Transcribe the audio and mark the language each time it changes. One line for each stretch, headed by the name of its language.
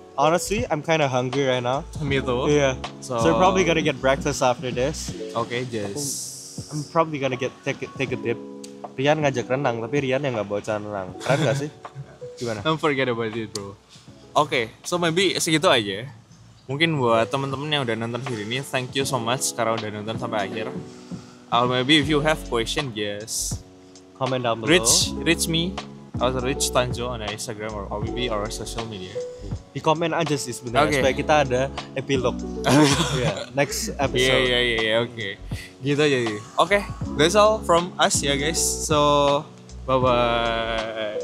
English: Honestly, I'm kind of hungry right now. Me tuh. Yeah. So- So, we're probably gonna get breakfast after this. Oke, just I'm probably gonna take a dip.
Indonesian: Rian ngajak renang, tapi Rian yang nggak bawa celana renang. Keren gak sih? Gimana?
English: don't forget about it, bro.
Indonesian: Oke,
English: so maybe
Indonesian: segitu aja ya. Mungkin buat temen-temen yang udah nonton video ini,
English: thank you so much
Indonesian: karena udah nonton sampai akhir.
English: Maybe if you have question, just Comment down below. reach me
Indonesian: atau
English: reach Tanjo on Instagram or maybe our social media.
Indonesian: Di komen aja sih sebenarnya Oke. supaya kita ada epilog.
English: Yeah, next episode.
Indonesian: Iya, oke. Gitu aja sih.
English: Oke, that's all from us ya guys. So, bye-bye.